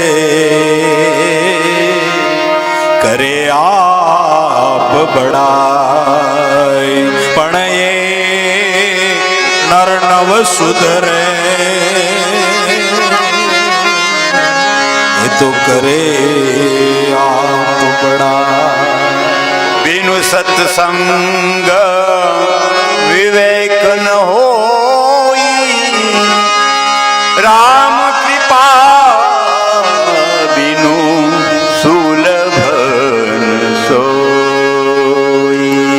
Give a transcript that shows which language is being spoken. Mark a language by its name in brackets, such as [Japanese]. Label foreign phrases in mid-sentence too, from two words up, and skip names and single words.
[Gujarati] કરે આપ બડાઈ પણ એ નર નવ સુધરે એ તો કરે આપ બડાઈ [Awadhi] बिनु सत्संग विवेक न होई राम कृपा बिनु सुलभ न सोई